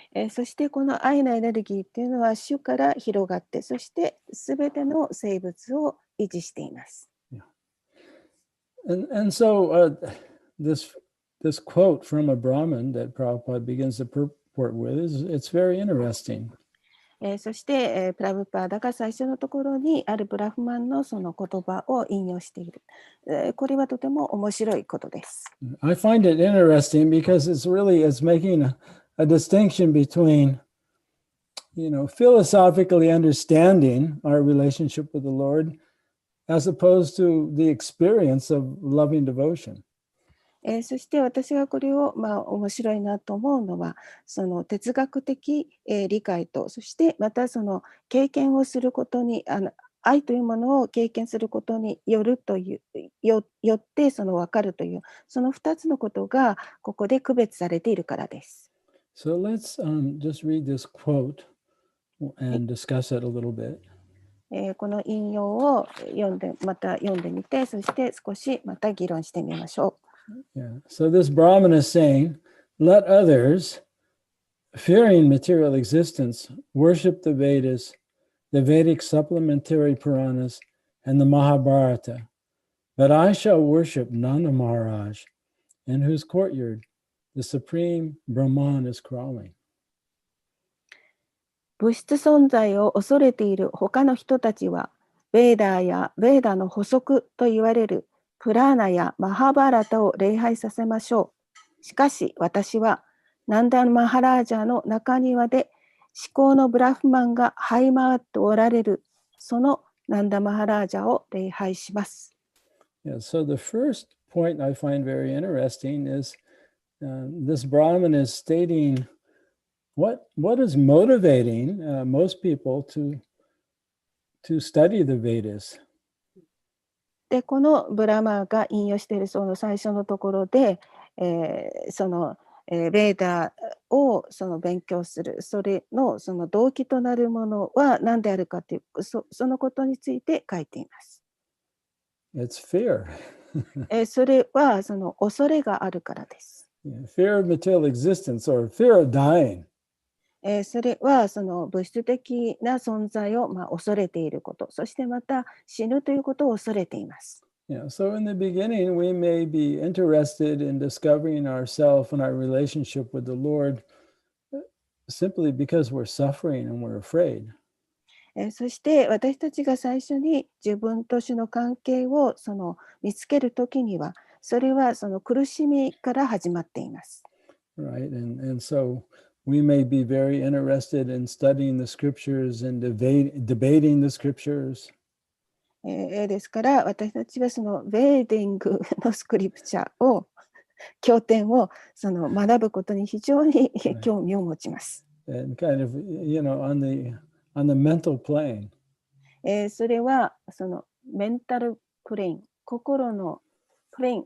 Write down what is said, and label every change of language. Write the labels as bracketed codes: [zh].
[ja] そしてこの愛のエネルギーっていうのは主から広がって、そしてすべての生物を維持しています。 [en] Yeah. And so this quote from a Brahmin that Prabhupada begins the purport with it's very interesting. [ja] そして、プラブパーダが最初のところにあるブラフマンのその言葉を引用している。これはとても面白いことです。 [en] I find it interesting because it's making a distinction between, philosophically understanding our relationship with the Lord as opposed to the experience of loving devotion. [ja] そして私がこれを面白いなと思うのは、その哲学的理解と、そしてまたその経験をすることに、愛というものを経験することによってその分かるという、その2つのことがここで区別されているからです。 [en] So let's just read this quote and discuss it a little bit. [ja] この引用をまた読んでみて、そして少しまた議論してみましょう。 [en] Yeah. So this Brahmin is saying, let others, fearing material existence, worship the Vedas, the Vedic supplementary Puranas, and the Mahabharata. But I shall worship Nanda Maharaj, in whose courtyard the supreme Brahman is crawling. [ja] 物質存在を恐れている他の人たちは、ベーダーやベーダの補足と言われるプラーナやマハバラタを礼拝させましょう。しかし私はナンダマハラージャの中庭で至高のブラフマンが這い回っておられるそのナンダマハラージャを礼拝します。 [en] Yeah, so the first point I find very interesting is this Brahmin is stating what is motivating most people to study the Vedas. [ja] でこのブラマーが引用しているその最初のところで、そのベーダをその勉強するその動機となるものは何であるかという そのことについて書いています。 [en] It's fear. [ja] それはその恐れがあるからです。 [en] Fear of material existence or fear of dying. [ja] それはその物質的な存在を恐れていること、そしてまた死ぬということを恐れています。 [en] Yeah, so in the beginning, we may be interested in discovering ourselves and our relationship with the Lord simply because we're suffering and we're afraid. [ja] そして私たちが最初に自分と主の関係をその見つけるときには、それはその苦しみから始まっています。 [en] Right, and so we may be very interested in studying the scriptures and debating the scriptures. [ja] ですから私たちはそのベーディングのスクリプチャーを経典をその学ぶことに非常に興味を持ちます。 [en] And kind of, on the mental plane. [ja] それはそのメンタルプレイン、心のプレイン。